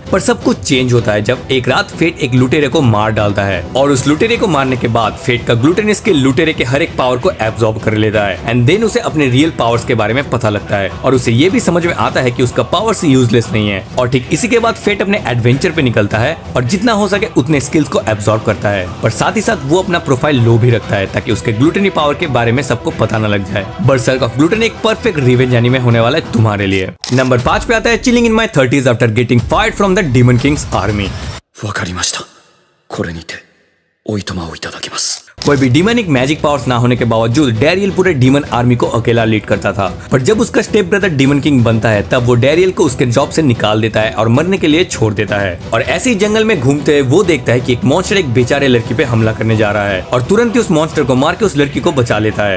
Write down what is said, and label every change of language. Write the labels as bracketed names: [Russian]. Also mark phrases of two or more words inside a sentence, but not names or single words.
[Hindi] पर सब कुछ चेंज होता है जब एक रात फेट एक लुटेरे को मार डालता है और उस लुटेरे को मारने के बाद फेट का ग्लूटेनिस के लुटेरे के हर एक पावर को एब्जॉर्ब कर लेता है [English] and then [Hindi] उसे अपने [English] real powers [Hindi] के बारे में पता लगता है और उसे ये भी समझ में आता है कि उसका पावर्स यूजलेस नहीं है। और ठीक इसी के बाद फेट अपने एडवेंचर पे निकलता है और जितना हो सके उतने स्किल्स को एब्जॉर्ब करता है, पर साथ ही साथ वो अपना [English] profile low [Hindi] भी रखता है ताकि उसके [English] gluttony power [Hindi] के बारे में सबको पता न लग जाए। बर्सर्क ऑफ ग्लूटनी एक [English] perfect revenge anime [Hindi] होने वाला है तुम्हारे लिए। नंबर 5 पे आता है चिलिंग इन माय 30s आफ्टर गेटिंग फायर्ड फ्रॉम द डीमन किंग्स आर्मी। [Japanese] わかりました。これにておいとまをいただきます。 [Hindi] कोई भी [English] demonic magic powers [Hindi] ना होने के बावजूद डैरियल पूरे [English] demon army [Hindi] को अकेला लीड करता था, पर जब उसका [English] step brother demon king [Hindi] बनता है तब वो डैरियल को उसके जॉब से निकाल देता है और मरने के लिए छोड़ देता है। और ऐसे ही जंगल में घूमते हुए वो देखता है कि एक मॉन्स्टर एक बेचारे लड़की पे हमला करने जा रहा है और तुरंत ही उस मॉन्स्टर को मार के उस लड़की को बचा लेता है।